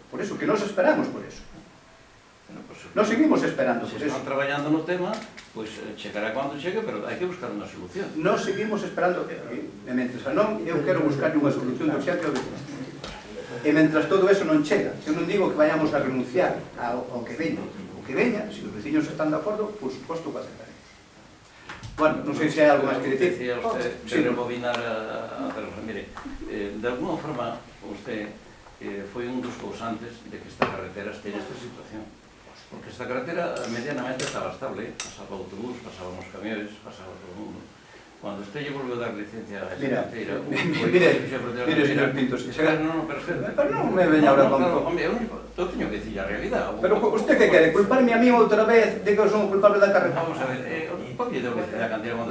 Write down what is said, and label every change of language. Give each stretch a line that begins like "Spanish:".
Galician: Por eso, que nos esperamos por eso. Nos seguimos esperando por eso. Se están traballando no tema, pois chegará cando chegue, pero hai que buscar unha solución. Nos seguimos esperando, e mentres non, eu quero buscar unha solución de urxente ao veciño. E mentras todo eso non chega, eu non digo que vayamos a renunciar ao que veña. O que veña, se os veciños están de acordo, por suposto que aceptaremos. Bueno, non sei se hai algo máis que dicir.
Spanish: Decía usted de rebobinar a Carlos.
Galician: Mire, de alguna forma, usted foi un dos causantes de que esta carretera esté nesta situación. Porque esta carretera medianamente estaba estable, pasaba o autobús, pasaban os camiones, pasaba todo o mundo. Cuando usted lle volveu dar licencia a esa carretera...
Spanish: Mire, señor Pintos,
Galician: non, perfecto. Pero non me veña ahora con... Eu teño que dicir a realidade. Pero usted que quere? Culparme a mí outra vez de que eu son o culpable da carretera? Vamos a ver, por que deu licencia a cantidad cuando...